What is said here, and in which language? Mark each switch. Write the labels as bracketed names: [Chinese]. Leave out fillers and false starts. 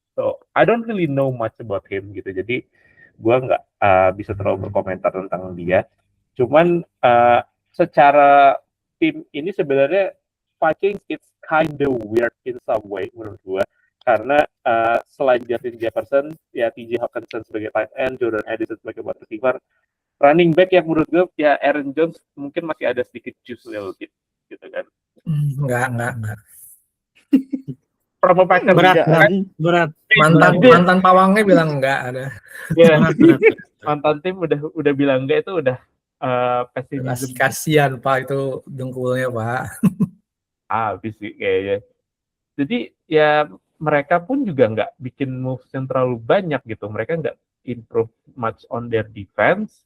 [English] So I don't really know much about him [Indonesian] gitu. Jadi gue nggak bisa terlalu berkomentar tentang dia. Cuman secara tim ini sebenarnya Vikings [English] it's kind of weird in some way [Indonesian] menurut gue. Karena selain Justin Jefferson, ya TJ Hawkinson sebagai tight end, Jordan Addison sebagai wide receiver, running back yang menurut gue ya Aaron Jones mungkin masih ada sedikit juice little bit gitu kan. Enggak. Promo Packers Berat. Mantan pawangnya bilang enggak ada. Ya, mantan tim udah bilang enggak, itu udah pesimisme. Kasihan Pak itu dengkulnya Pak. Habis sih kayaknya. Jadi ya mereka pun juga nggak bikin moves yang terlalu banyak gitu. Mereka nggak [English] improve much on their defense.